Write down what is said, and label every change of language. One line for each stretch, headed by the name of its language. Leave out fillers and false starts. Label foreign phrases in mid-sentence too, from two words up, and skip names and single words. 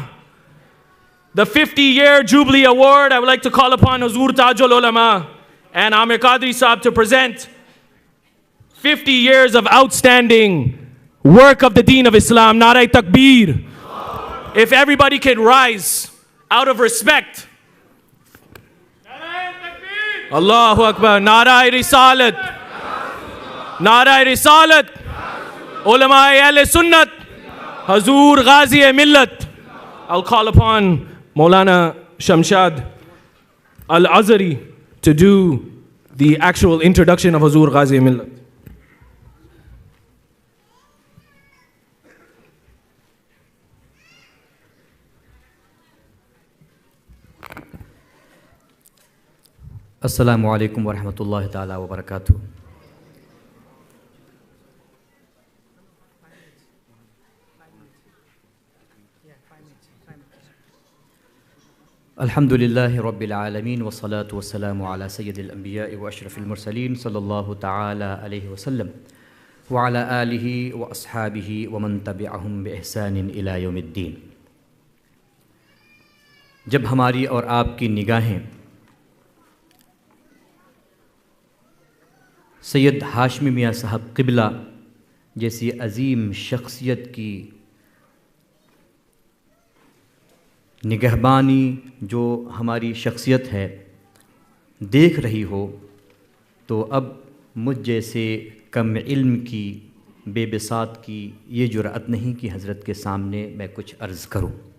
English: The 50-year Jubilee Award, I would like to call upon Hazur Tajul Ulama and Amir Qadri Sahab to present 50 years of outstanding work of the deen of Islam.
Urdu: نعرہ تکبیر.
English: If everybody could rise out of respect.
Arabic: الله أكبر.
Urdu: نعرہ رسالت۔ نعرہ رسالت. علمائے اہل سنت، حضور غازئ ملت.
English: I'll call upon Maulana Shamshad Al-Azhari to do the actual introduction of Hazur Ghazi-e-Millat.
Arabic: السلام عليكم ورحمة الله تعالى وبركاته. الحمد لله رب العالمين والصلاة والسلام على سيد الأنبياء وأشرف المرسلين صلى الله تعالى عليه وسلم وعلى آله وأصحابه ومن تبعهم بإحسان إلى يوم الدين.
Urdu: جب ہماری اور آپ کی نگاہیں سید ہاشمی میاں صاحب قبلہ جیسی عظیم شخصیت کی نگہبانی جو ہماری شخصیت ہے دیکھ رہی ہو، تو اب مجھ جیسے کم علم کی بے بساط کی یہ جرأت نہیں کہ حضرت کے سامنے میں کچھ عرض کروں.